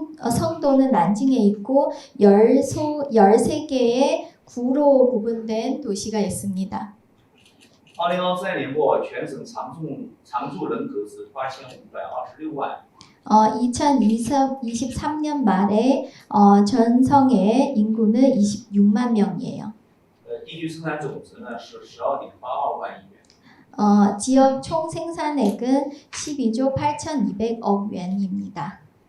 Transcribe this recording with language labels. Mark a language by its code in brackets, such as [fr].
[ko] 성도는 난징에 있고 13개의 구로 구분된 도시가 있습니다. [zh] 2023年末，全省常住人口是8526万。 [ko] 2023년 말에 전성의 인구는 26만 명이에요. [zh] 地区生产总值呢是12.82万亿元。 [ko] 지역 총 생산액은 12조 8,200억元입니다.